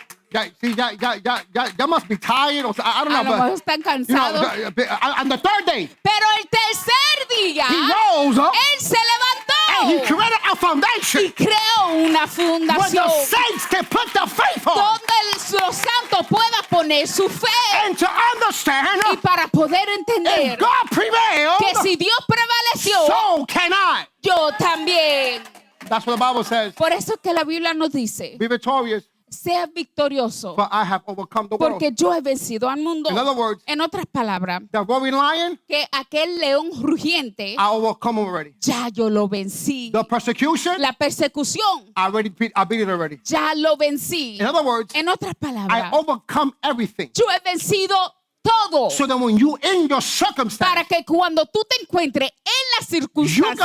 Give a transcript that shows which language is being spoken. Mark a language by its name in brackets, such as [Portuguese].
[English] y'all must be tired or I don't [Spanish] a lo [English] know, [Spanish] mejor [English] but [Spanish] están cansados. [English] on the third day, [Spanish] Pero el tercer día, [English] he rose up [Spanish] él se [English] and he [Spanish] levantó [English] created a foundation [Spanish] y creó una [English] where [Spanish] fundación [English] the saints can put their faith on [Spanish] donde los santos puedan poner su fe. [English] and to understand [Spanish] Y para poder entender [English] if God prevailed, [Spanish] que si Dios prevaleció, [English] so can I. [Spanish] yo también. [English] That's what the Bible says. [Spanish] Por eso es que la Biblia nos dice, [English] Be victorious, [Spanish] sea victorioso, [English] for I have overcome the world. [Spanish] porque yo he vencido al mundo. [English] In other words, [Spanish] En otras palabras, [English] the roaring lion, [Spanish] que aquel león rugiente, [English] I overcome already. [Spanish] ya yo lo vencí. [English] The persecution, [Spanish] La persecución, [English] I beat it already. [Spanish] ya lo vencí. [English] In other words, [Spanish] En otras [English] I [Spanish] palabras, [English] overcome everything. [Spanish] yo he vencido todo. [English] So that when you in your circumstance, [Spanish] Para que cuando tú te encuentres en la circunstancia,